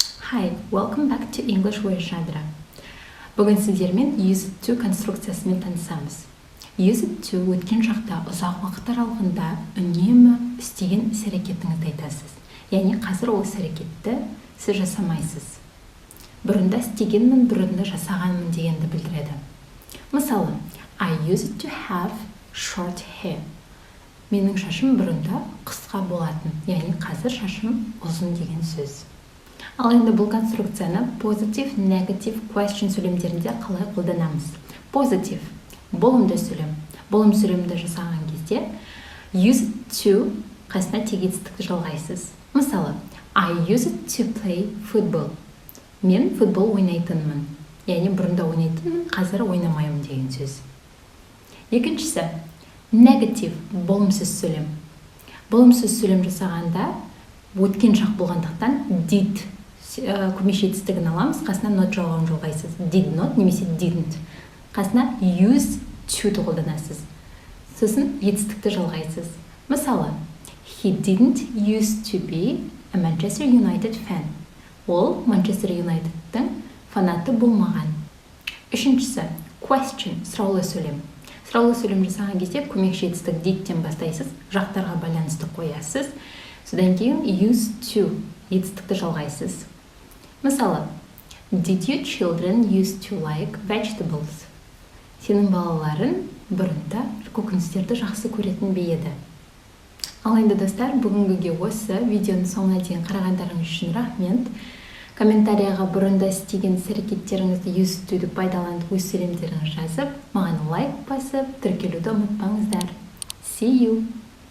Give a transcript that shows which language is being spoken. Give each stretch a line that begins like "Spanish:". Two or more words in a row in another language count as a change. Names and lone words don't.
English: Hi, welcome back to English with Shadra.
Kazakh: Бүгін сіздермен
English: used to
Kazakh: конструкциясымен танысамыз.
English: Used to
Kazakh: өткен шақта ұзақ уақыт аралығында үнемі істеген іс-әрекетіңізді айтасыз. Яғни қазір ол іс-әрекетті сіз жасамайсыз. Бұрында істегенмін, бұрында жасағанмын дегенді білдіреді. Мысалы,
English: I used to have short hair.
Kazakh: Менің шашым бұрында қысқа болатын, яғни қазір шашым ұзын деген сөз. Ал енді бұл конструкцияны
English: positive, negative, question
Kazakh: сөйлемдерінде қалай қолданамыз? Positive – болымды сөйлем. Болым сөйлемді жасаған кезде
English: used to
Kazakh: қасына тегетістікті жалғайсыз. Мысалы,
English: I used to play football.
Kazakh: Мен футбол ойнайтынмын. Яғни бұрында ойнайтынмын, қазір ойнамаймын деген сөз. Екіншісі negative – болымсыз сөйлем. Болымсыз сөйлем жасағанда өткен шақ болғандықтан did көмеш етістігін аламыз, қасына not жауабын жалғайсыз.
English: Did not
Kazakh: немесе didn't. Қасына
English: used to
Kazakh: қолданасыз. Сосын етістікті жалғайсыз. Мысалы,
English: he didn't used to be a Manchester United fan.
Kazakh: Ол Manchester United'тың фанаты болмаған. Үшіншісі question – сұраулы сөйлем. Сұраулы сөйлем жасаған кезде көмекші етістік did'тен бастайсыз, жақтарға байланысты қоясыз. Содан кейін
English: used to
Kazakh: етістікті жалғайсыз. Мысалы,
English: did your children used to like vegetables?
Kazakh: Сенің балаларың бұрында көкөністерді жақсы көретін бе еді? Ал енді достар, бүгінгіге осы видеоның соңына дейін қарағандарыңыз үшін рахмет. Комментарияға бұрында істеген іс-әрекеттеріңізді
English: used to'ды
Kazakh: пайдаланып өз сөйлемдеріңізді жазып, маған лайк басып, тіркелуді ұмытпаңыздар.
English: See you!